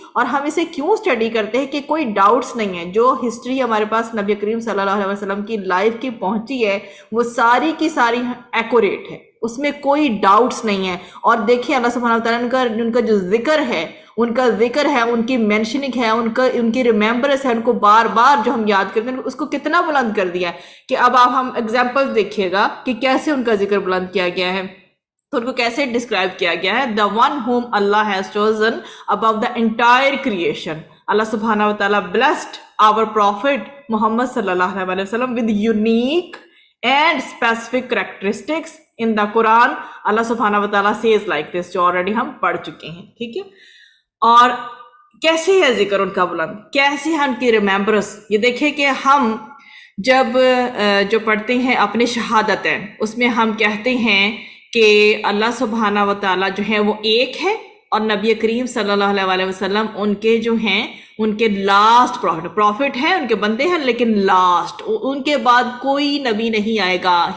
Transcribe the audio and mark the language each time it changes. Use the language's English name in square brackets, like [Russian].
[Urdu] اور ہم اسے کیوں اسٹڈی کرتے ہیں کہ کوئی ڈاؤٹس نہیں ہے. جو ہسٹری ہمارے پاس نبی کریم صلی اللہ علیہ وسلم کی لائف کی پہنچی ہے وہ ساری کی ساری ایکوریٹ ہے، اس میں کوئی ڈاؤٹس نہیں ہے. اور دیکھیں اللہ سبحانہ وتعالیٰ ان کا جو ذکر ہے، ان کی مینشننگ ہے، ان کی ریممبرنس ہے، ان کو بار بار جو ہم یاد کرتے ہیں اس کو کتنا بلند کر دیا ہے. کہ اب آپ ہم ایگزامپل دیکھیے گا کہ کیسے ان کا ذکر بلند کیا گیا ہے. تو ان کو کیسے ڈسکرائب کیا گیا ہے؟ [English] the one whom Allah has chosen above the entire creation. اللہ سبحانہ و تعالیٰ blessed our prophet Muhammad صلی اللہ علیہ وسلم with unique and specific characteristics in the Quran. [Urdu] اللہ سبحانہ و تعالیٰ [English] says like this, [Urdu] جو already ہم پڑھ چکے ہیں. ٹھیک ہے. اور کیسے ہے ذکر ان کا بلند، کیسے ہے ان کی ریمیمبرنس؟ یہ دیکھیں کہ ہم جب جو پڑھتے ہیں اپنے شہادتیں، اس میں ہم کہتے ہیں کہ اللہ سبحانہ و تعالیٰ جو ہے وہ ایک ہے، اور نبی کریم صلی اللہ علیہ وسلم ان کے جو ہیں ان کے لاسٹ پروفٹ ہیں، ان کے بندے ہیں، لیکن لاسٹ، ان کے بعد کوئی نبی نہیں آئے گا.